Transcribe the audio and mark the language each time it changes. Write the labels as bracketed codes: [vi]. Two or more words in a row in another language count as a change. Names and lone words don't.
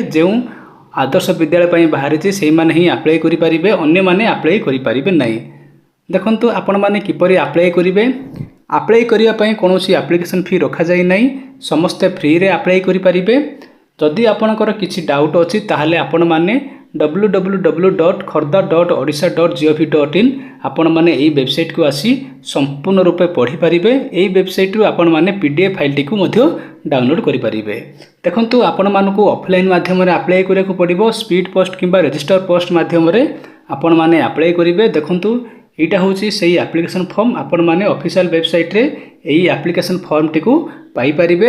[or] ଯେଉଁ ଆଦର୍ଶ ବିଦ୍ୟାଳୟ ପାଇଁ ବାହାରି ସେ ମାନେ ହିଁ ଆପ୍ଲାଇ କରି ପାରିବେ, ଅନ୍ୟ ମାନେ ଆପ୍ଲାଇ କରି ପାରିବେ ନାହିଁ। ଦେଖନ୍ତୁ ଆପଣ ମାନେ କିପରି ଆପ୍ଲାଇ କରିବେ। ଆପ୍ଲାଇ କରିବା ପାଇଁ କୌଣସି [en] application fee [or] ରଖା ଯାଇ ନାହିଁ। ସମସ୍ତ ଫ୍ରି ରେ ଆପ୍ଲାଇ କରି ପାରିବେ। ଯଦି ଆପଣଙ୍କର କିଛି ଡାଉଟ ଅଛି ତାହାଲେ ଆପଣ ମାନେ www.khordha.odisha.gov.in ଆପଣ ମାନେ ଏହି ୱେବସାଇଟ କୁ ଆସି ସମ୍ପୂର୍ଣ୍ଣ ରୂପେ ପଢ଼ି ପାରିବେ। ଏହି ୱେବସାଇଟ ରୁ ଆପଣ ମାନେ [en] PDF file [or] ଟି କୁ ମଧ୍ୟ ଡାଉନଲୋଡ କରି ପାରିବେ। ଦେଖନ୍ତୁ ଆପଣ ମାନଙ୍କୁ ଅଫଲାଇନ ମାଧ୍ୟମ ରେ ଆପ୍ଲାଇ କରିବାକୁ ପଡ଼ିବ। [en] speed post [or] କିମ୍ବା [en] register post [or] ମାଧ୍ୟମ ରେ ଆପଣ ମାନେ ଆପ୍ଲାଇ କରିବେ। ଦେଖନ୍ତୁ ଏଇଟା ହେଉଛି ସେହି [en] application form. [or] । ଆପଣ ମାନେ [en] official website [or] ରେ ଏହି [en] application form [or] ଟି କୁ ପାଇ ପାରିବେ।